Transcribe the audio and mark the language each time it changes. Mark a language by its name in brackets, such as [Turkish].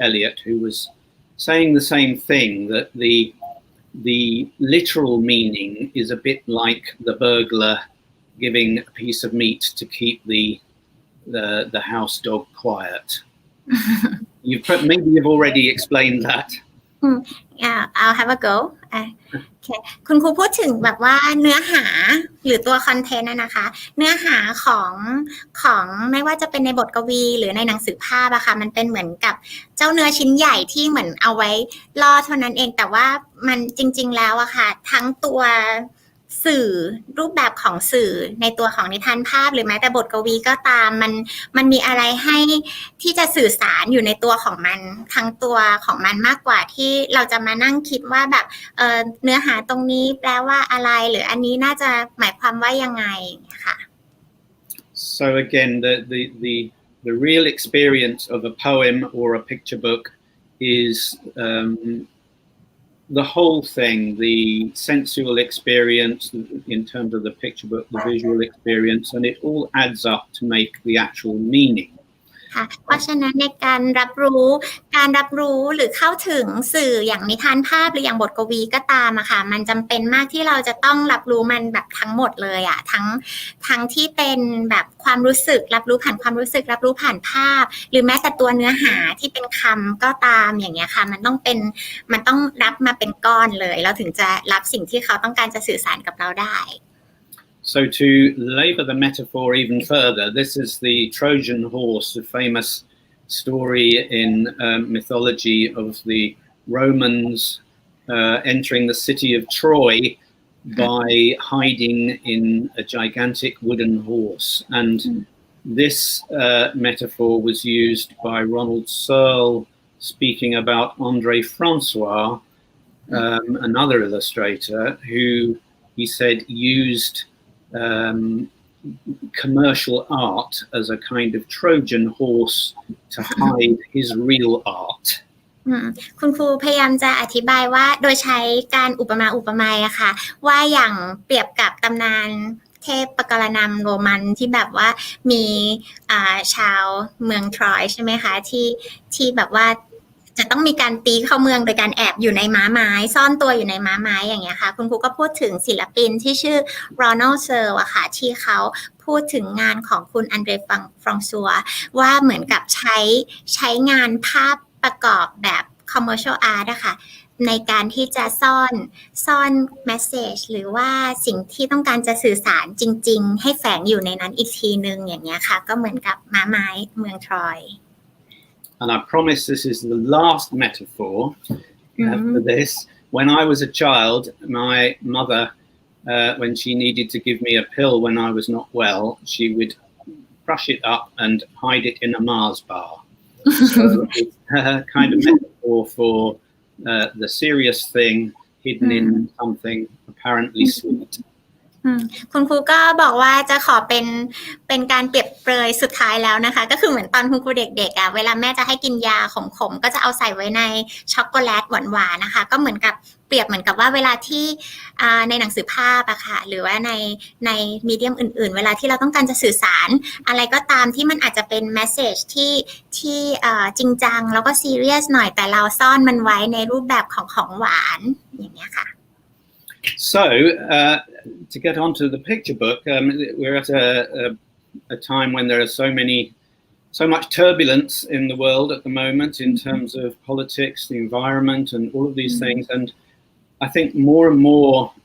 [English] Eliot, who was saying the same thing, that the literal meaning is a bit like the burglar giving a piece of meat to keep the house dog quiet. Maybe you've already explained that. Yeah, I'll have a go. Okay. [Thai] คุณครูพูดถึงแบบว่าเนื้อหาหรือตัวคอนเทนต์นะคะเนื้อหาของไม่ว่าจะเป็นในบทกวีหรือในหนังสือภาพอะค่ะมันเป็นเหมือนกับเจ้าเนื้อชิ้นใหญ่ที่เหมือนเอาไว้ล่อเท่านั้นเองแต่ว่ามันจริงๆแล้วอะค่ะทั้งตัว สื่อรูปแบบของสื่อในตัวของนิทานภาพหรือแม้แต่บทกวีก็ตามมันมีอะไรให้ที่จะสื่อสารอยู่ในตัวของมันทั้งตัวของมันมากกว่าที่เราจะมานั่งคิดว่าแบบเนื้อหาตรงนี้แปลว่าอะไรหรืออันนี้น่าจะหมายความว่ายังไงค่ะ [English] So again the real experience of a poem or a picture book is the whole thing, the sensual experience in terms of the picture book, the visual experience, and it all adds up to make the actual meaning. [Thai] เพราะฉะนั้นในการรับรู้หรือเข้าถึงสื่ออย่างนิทานภาพหรืออย่างบทกวีก็ตามอะค่ะมันจำเป็นมากที่เราจะต้องรับรู้มันแบบทั้งหมดเลยอะทั้งที่เป็นแบบความรู้สึกรับรู้ผ่านความรู้สึกรับรู้ผ่านภาพหรือแม้แต่ตัวเนื้อหาที่เป็นคำก็ตามอย่างเงี้ยค่ะมันต้องรับมาเป็นก้อนเลยเราถึงจะรับสิ่งที่เขาต้องการจะสื่อสารกับเราได้ [English] So to labour the metaphor even further, this is the Trojan Horse, the famous story in mythology of the Romans entering the city of Troy by hiding in a gigantic wooden horse. And this metaphor was used by Ronald Searle speaking about André Francois, another illustrator, who he said used commercial art as a kind of Trojan horse to hide his real art. [Thai] คุณครูพยายามจะอธิบายว่าโดยใช้การอุปมาอะค่ะว่าอย่างเปรียบกับตำนานเทพปกรณำโรมันที่แบบว่ามีชาวเมืองทรอยใช่ไหมคะที่แบบว่าจะต้องมีการตีเข้าเมืองโดยการแอบอยู่ในม้าไม้ซ่อนตัวอยู่ในม้าไม้อย่างเงี้ยค่ะคุณครูก็พูดถึงศิลปินที่ชื่อโรนัลด์เซอร์อะค่ะที่เขาพูดถึงงานของคุณอันเดรฟรองซัวว่าเหมือนกับ ใช้งานภาพประกอบแบบ commercial art อะค่ะในการที่จะซ่อน message หรือว่าสิ่งที่ต้องการจะสื่อสารจริงๆให้แฝงอยู่ในนั้นอีกทีนึงอย่างเงี้ยค่ะก็เหมือนกับม้าไม้เมืองทรอย [English] And I promise this is the last metaphor for this. When I was a child, my mother, when she needed to give me a pill when I was not well, she would crush it up and hide it in a Mars bar. So it's a kind of metaphor for the serious thing hidden in something apparently sweet. [Thai] คุณครูก็บอกว่าจะขอเป็นการเปรียบเปรยสุดท้ายแล้วนะคะก็คือเหมือนตอนคุณครูเด็กๆอ่ะเวลาแม่จะให้กินยาขมๆก็จะเอาใส่ไว้ในช็อกโกแลตหวานๆนะคะก็เหมือนกับเปรียบเหมือนกับว่าเวลาที่ในหนังสือภาพอะค่ะหรือว่าในมีเดียมอื่นๆเวลาที่เราต้องการจะสื่อสารอะไรก็ตามที่มันอาจจะเป็นแมสเสจที่จริงจังแล้วก็ซีเรียสหน่อยแต่เราซ่อนมันไว้ในรูปแบบของหวานอย่างเงี้ยค่ะ [English] So, to get on to the picture book, we're at a time when there are so much turbulence in the world at the moment in terms of politics, the environment, and all of these things. And I think more and more